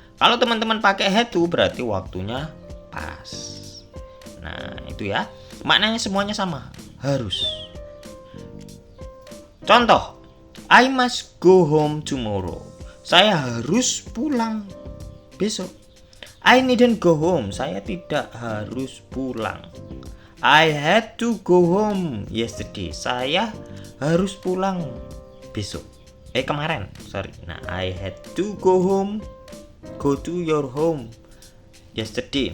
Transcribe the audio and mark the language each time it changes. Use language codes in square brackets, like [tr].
[id] Kalau teman-teman pakai had to berarti waktunya past. Nah, itu ya. Maknanya semuanya sama, harus. Contoh, [en] I must go home tomorrow. [id] Saya harus pulang besok. [en] I needn't go home. [id] Saya tidak harus pulang. [en] I had to go home yesterday. [id] Saya harus pulang besok. Kemarin, [en] sorry. Nah, I had to go home, go to your home yesterday.